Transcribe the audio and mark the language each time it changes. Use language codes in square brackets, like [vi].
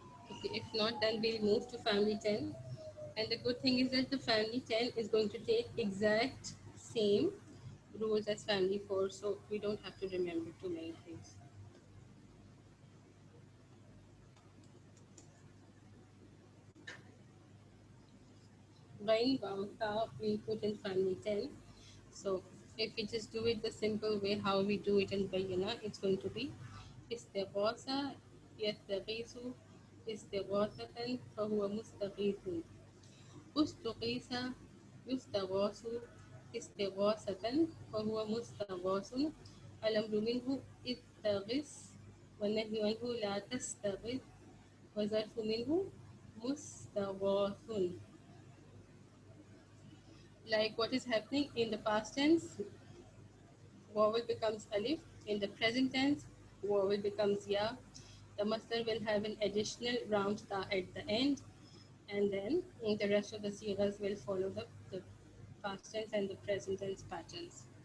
[en] Okay, if not, then we'll move to family 10. And the good thing is that the family 10 is going to take exact same rules as family 4, so we don't have to remember too many things. Buying Bangka we put in family 10. So if we just do it the simple way how we do it in Bayana, it's going to be [ar] استغاثة يستغيث استغاثة فهو مستغيث استغيث يستغاث استغاثة فهو مستغاث الأمر منه استغث والنهي عنه لا تستغث وظرف منه مستغاث. [en] Like what is happening in the past tense, Vowel becomes alif. In the present tense, vowel becomes ya. The masdar will have an additional round ta at the end, and then the rest of the sigas will follow the past tense and the present tense patterns.